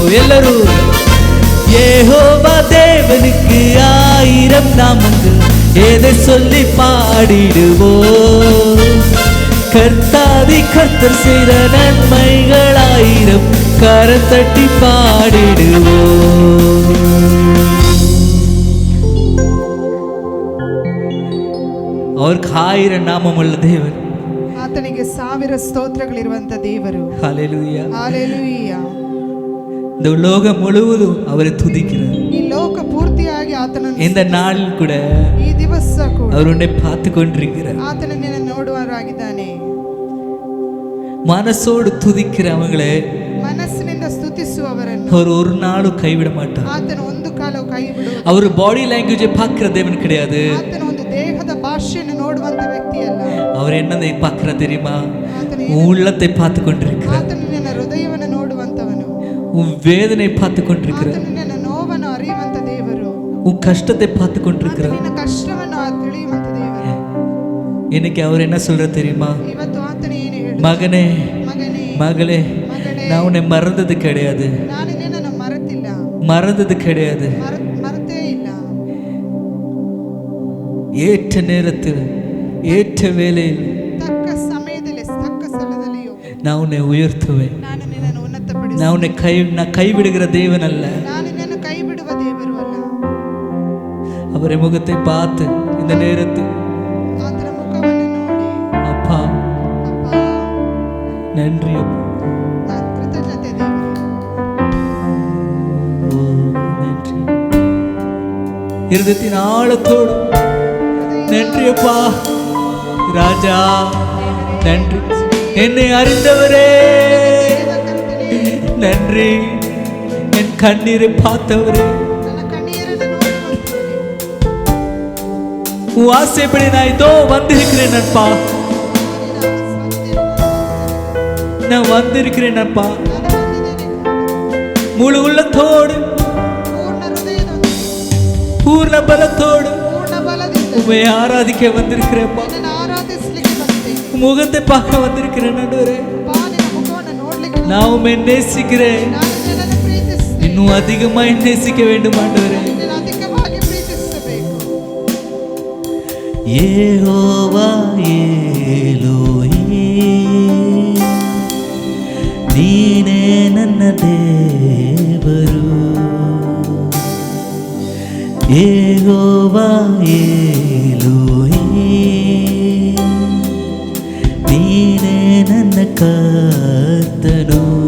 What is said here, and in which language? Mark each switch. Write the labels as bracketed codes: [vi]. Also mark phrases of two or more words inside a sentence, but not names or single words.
[ta] எல்லாரும் யெகோவா தேவனுக்கு 1000 நாமங்கள், எதை சொல்லி பாடிடுவோம். கர்த்தாதி கர்த்தர் செய்த நன்மைகள் 1000, கரம் தட்டி பாடிடுவோம். [kn] அவருக்கு 1000 ನಾಮವುಳ್ಳ ದೇವರು. ಆತನಿಗೆ 1000 ಸ್ತೋತ್ರಗಳಿರುವಂತ ದೇವರು. [ta] ஹalleluya, ஹalleluya. இந்த உலகம் முழுவதும் அவரை துதிக்கிறார். [kn] ಈ ಲೋಕ ಪೂರ್ತಿಯಾಗಿ ಆತನನ್ನು [ta] இந்த நாளில் கூட [kn] ಈ ದಿವಸ ಕೂಡ [ta] அவர் உன்னை பார்த்து கொண்டிருக்கிறார். [kn] ಆತನು ನಿನ್ನನ್ನು ನೋಡುವವರಾಗಿದ್ದಾನೆ. [ta] மனசோடு துதிக்கிறவங்களே [kn] ಮನಸ್ಸಿನಿಂದ ಸ್ತುತಿಸುವವರನ್ನು [ta] அவர் ஒரு நாளும் கைவிட மாட்டார். [kn] ಆತನು ಒಂದು ಕಾಲವೂ ಕೈ ಬಿಡುವ. [ta] அவர் [en] body language [ta] பார்க்கிற தேவன் கிடையாது. [kn] ಆತನು ಒಂದು ದೇಹದ ಭಾಷೆಯನ್ನು ನೋಡುವಂತ ವ್ಯಕ್ತಿಯಲ್ಲ. [ta] அவர் என்னதை பார்க்கிற தெரியுமா? [kn] ಆತನು [ta] உன் உள்ளத்தை பார்த்து கொண்டிருக்கிறார். [kn] ಆತನು ನಿನ್ನ ಹೃದಯವನ್ನು ನೋಡುವಂತವನು. [ta] உன் வேதனை பார்த்து கொண்டிருக்கிறார். [kn] ಆತನು ನಿನ್ನ ನೋವನ್ನು ಅರಿಯುವಂತ ದೇವರು. [ta] உன் கஷ்டத்தை பார்த்து கொண்டிருக்கிறார். [kn] ನಿನ್ನ ಕಷ್ಟವನ್ನು ತಿಳಿಯುವಂತ ದೇವರು. [ta] இன்னைக்கு அவர் என்ன சொல்ற தெரியுமா? [kn] ಇವತ್ತು ಆತನು ಏನು ಹೇಳುತ್ತಾನೆ? [ta] மகனே, [kn] ಮಗನೇ, [ta] மகளே, [kn] ಮಗಳೇ, [ta] நான் உன்னை மறந்தது கிடையாது, [kn] ನಾನು ನಿನ್ನನ್ನು ಮರೆತಿಲ್ಲ, [ta] மறந்தது கிடையாது. [kn] ಮರೆತೇ ಇಲ್ಲ. [ta] ஏற்ற நேரத்தில் ஏற்ற வேளையில் [kn] ತಕ್ಕ ಸಮಯದಲ್ಲಿ ತಕ್ಕ ಸ್ಥಳದಲ್ಲಿಯೂ [ta] நான் உன்னை உயர்த்துவேன். [kn] ನಾನು ನಿನ್ನನ್ನು ಉನ್ನತಪಡಿಸುವೆನು. [ta] நான் உன்னை கைவிடுகிற தேவன் அல்ல. [kn] ನಾನು ನಿನ್ನನ್ನು ಕೈ ಬಿಡುವ ದೇವರು ಅಲ್ಲ. [ta] அவரை முகத்தை பார்த்து இந்த நேரத்தில் [kn] ಆತನ ಮುಖವನ್ನು ನೋಡಿ, [ta] அப்பா [kn] ಅಪ್ಪ, [ta] நன்றி அப்பா, [kn] ನಾನು ಕೃತಜ್ಞತೆ ದೇವರು. [ta] ஓ நன்றி. இருதயத்தின் ஆழத்தோடு நன்றி அப்பா. ராஜா நன்றி. என்னை அறிந்தவரே நன்றி. என் கண்ணீரை பார்த்தவரே, [kn] ನನ್ನ ಕಣ್ಣೀರನ್ನು ನೋಡುವಂತವರೇ, [ta] உன் ஆசைப்படி நான் இதோ வந்திருக்கிறேன் அப்பா, நான் வந்திருக்கிறேன் அப்பா. முழு உள்ளத்தோடு [kn] ಪೂರ್ಣ ಹೃದಯದೊಂದಿಗೆ, [ta] பூர்ண பலத்தோடு [kn] ಪೂರ್ಣ ಬಲದಿಂದ [ta] உண்மை ஆராதிக்க வந்திருக்கிறேன்ப்பா. [kn] ನಿನ್ನನ್ನು ಆರಾಧಿಸಲಿಕ್ಕೆ ಬಂದೆ. [ta] முகத்தை பார்க்க வந்திருக்கிறேன் ஆண்டவரே. [kn] ಅಪ್ಪ, ನಿನ್ನ ಮುಖವನ್ನು ನೋಡ್ಲಿಕ್ಕೆ [ta] நான் உண்மை நேசிக்கிறேன். [kn] ನಾನು ನಿನ್ನನ್ನು ಪ್ರೀತಿಸ್ತೇನೆ. [ta] இன்னும் அதிகமாய் நேசிக்க வேண்டும் ஆண்டவரே. [kn] ನಿನ್ನನ್ನು ಅಧಿಕವಾಗಿ ಪ್ರೀತಿಸಬೇಕು. ಯೆಹೋವಾ ಎಲೋಹಿ, ನೀನೇ ನನ್ನ ದೇವರು. ಯೆಹೋವಾ ಎಲೋಹಿ, ನೀನೇ ನನ್ನ ಕರ್ತನು.